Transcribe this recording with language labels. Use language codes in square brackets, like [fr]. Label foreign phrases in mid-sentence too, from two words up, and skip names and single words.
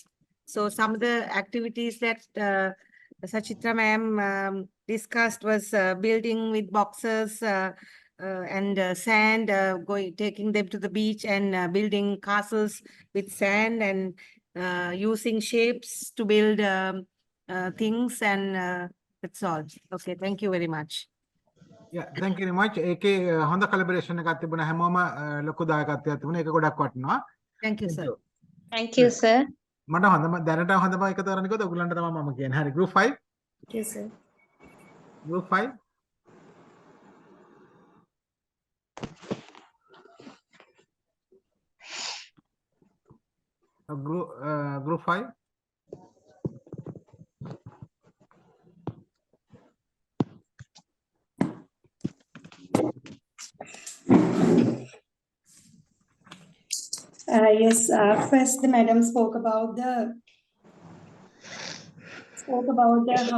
[en] So some of the activities that Sachitra ma'am discussed was building with boxes and sand, taking them to the beach and building castles with sand and using shapes to build things, and that's all. Okay, thank you very much. Yeah, thank you very much. [si] ඒකේ හොඳ collaboration එකක් තිබුණා හැමෝම ලොකු දායකත්වයක් තිබුණා. ඒක ගොඩක් වටිනවා. [en] Thank you, sir. Thank you, sir. [si] මට හොඳම දැනට හොඳම එක තෝරන්නේ කොහොමද? ඔයගලන්ට තමයි මම කියන්නේ. හරි, [en] group 5. Thank you, sir. Group 5. Group 5. Yes, first the madam spoke about the how